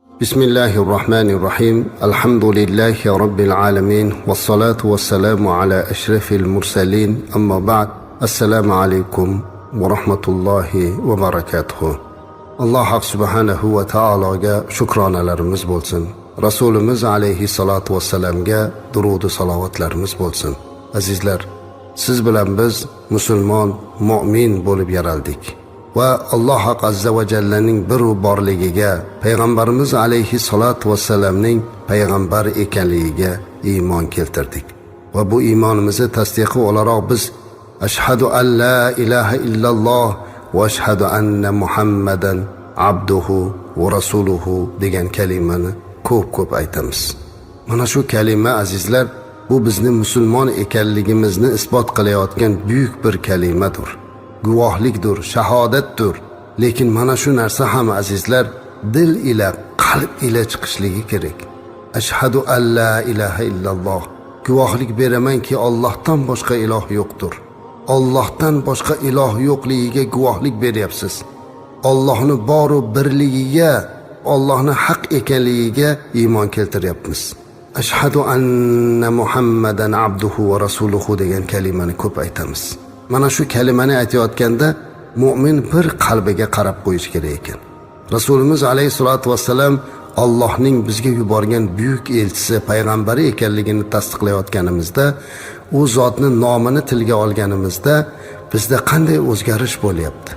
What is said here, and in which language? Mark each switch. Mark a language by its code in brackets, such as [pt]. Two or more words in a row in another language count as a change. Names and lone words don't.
[ar] بسم الله الرحمن الرحيم. الحمد لله رب العالمين. والصلاة والسلام على أشرف المرسلين. أما بعد. السلام عليكم ورحمة الله وبركاته. [uz] Alloh [ar] سبحانه وتعالى [uz] shukronalarimiz bo'lsin. Rasulimiz [ar] عليه الصلاة والسلام [uz] durud va salovatlarimiz bo'lsin. Azizlar, siz bilan biz musulmon, mu'min bo'lib yaraldik. Va Alloh [ar] عز وجل [uz] bir borligiga, payg'ambarimiz [ar] عليه الصلاة والسلام [uz] payg'ambar ekanligiga iymon keltirdik. Va bu iymonimizni tasdiqi o'laroq biz [ar] أشهد أن لا إله إلا الله وأشهد أن محمدا عبده ورسوله [uz] degan kalimani ko'p aytamiz. Mana shu kalima azizlar, bu bizning musulmon ekanligimizni isbot qilayotgan buyuk bir kalimadir. Guvohlikdir, shahodatdir. Lekin mana shu narsa ham azizlar dil ila, qalb ila chiqishligi kerak. [ar] أشهد أن لا إله إلا الله. [uz] Guvohlik beramanki Allohdan boshqa iloh yo'qdir. Allohdan boshqa iloh yo'qligiga guvohlik beryapsiz. Allohning boru birligiga, Allohning haq ekanligiga iymon keltiryapmiz. [ar] أشهد أن محمدا عبده ورسوله [uz] degan kalimani ko'p aytamiz. Mana shu kalimani aytayotganda mu'min bir qalbiga qarab qo'yish kerak ekan. Rasulimiz [ar] عليه الصلاة والسلام [uz] Allohning bizga yuborgan buyuk elchisi, payg'ambari ekanligini tasdiqlayotganimizda, u zotning nomini tilga olganimizda bizda qanday o'zgarish bo'lyapti?